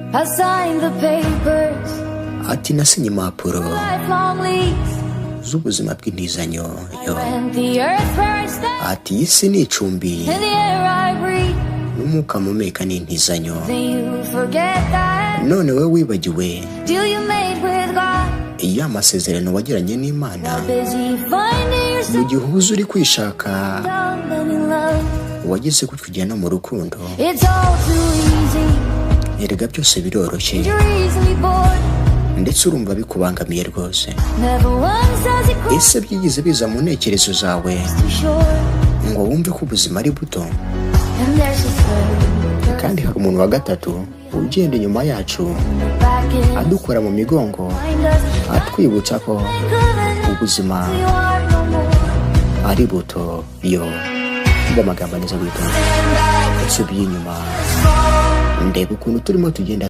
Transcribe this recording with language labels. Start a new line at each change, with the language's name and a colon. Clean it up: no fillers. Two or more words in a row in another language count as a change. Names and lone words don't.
English: I signed the papers.
Kinyarwanda: ati nasinye impapuro
English: Lifelong lease.
Kinyarwanda: z'ubuzima bw'intizanyo yo.
English: And the earth where I stand.
Kinyarwanda: ati iyi si ni icumbi
English: And the air I breathe.
Kinyarwanda: n'umwuka mpumeka ni intizanyo.
English: Then you forget that
Kinyarwanda: none we wibagiwe
English: deal you made with God.
Kinyarwanda: iya masezerano wagiranye n'Imana
English: Busy finding
Kinyarwanda: mu
English: yourself
Kinyarwanda: gihe uhuze uri kwishaka
English: down and in love.
Kinyarwanda: wageze kutujyana mu rukundo.
English: It's all too easy.
Kinyarwanda: erega byose biroroshye
English: You're easily bored.
Kinyarwanda: ndetse urumva bikubangamiye rwose.
English: Never once does it cross
Kinyarwanda: ese byigeze biza mu ntekerezo zawe
English: too short.
Kinyarwanda: ngo wumve ko ubuzima ari buto?
English: And there's a third
Kinyarwanda: kandi hari umuntu wa gatatu ugenda inyuma yacu
English: back in
Kinyarwanda: adukora mu migongo
English: mind us.
Kinyarwanda: atwibutsa ko
English: Think of it,
Kinyarwanda: ubuzima
English: you are no more.
Kinyarwanda: ari buto yo. mba amagambo neza witonda nsubye inyuma ndeba ukuntu turimo tugenda